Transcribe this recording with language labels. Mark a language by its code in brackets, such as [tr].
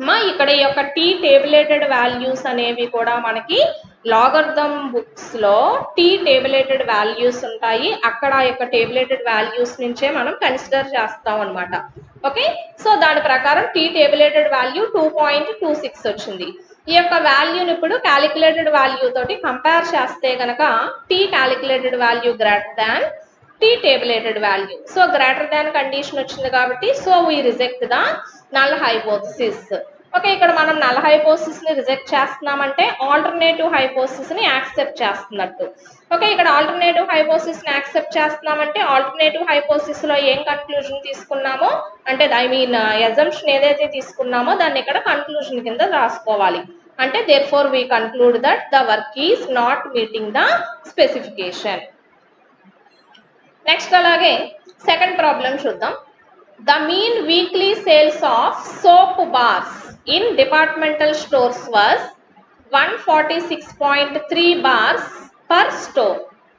[te] ఇక్కడ ఈ యొక్క టీ టేబులేటెడ్ వాల్యూస్ అనేవి కూడా మనకి లాగరిథమ్ బుక్స్ లో టీ టేబులేటెడ్ వాల్యూస్ ఉంటాయి, అక్కడ ఆ యొక్క టేబులేటెడ్ వాల్యూస్ నుంచే మనం కన్సిడర్ చేస్తాం అనమాట. ఓకే, సో దాని ప్రకారం టీ టేబులేటెడ్ వాల్యూ 2.26 వచ్చింది. ఈ యొక్క వాల్యూని ఇప్పుడు క్యాలిక్యులేటెడ్ వాల్యూ తోటి కంపేర్ చేస్తే కనుక tea calculated value greater than [en] T tabulated value. So greater than condition [te] వచ్చింది కాబట్టి [en] so we reject the null hypothesis. [te] Okay, ఇక్కడ మనం నల్ హైపోథిసిస్ ని రిజెక్ట్ చేస్తున్నామంటే ఆల్టర్నేటివ్ హైపోథిసిస్ ని యాక్సెప్ట్ చేస్తున్నట్టు. ఓకే, ఇక్కడ ఆల్టర్నేటివ్ హైపోథిసిస్ ని యాక్సెప్ట్ చేస్తున్నామంటే ఆల్టర్నేటివ్ హైపోథిసిస్ లో ఏం కన్క్లూజన్ తీసుకున్నామో అంటే అజంప్షన్ ఏదైతే తీసుకున్నామో దాన్ని ఇక్కడ కన్క్లూజన్ కింద రాసుకోవాలి. [en] అంటే therefore we conclude that the work is not meeting the specification. [te] Next అలాగే సెకండ్ ప్రాబ్లం చూద్దాం. [en] The mean weekly sales of soap bars in departmental stores was 146.3 bars per store.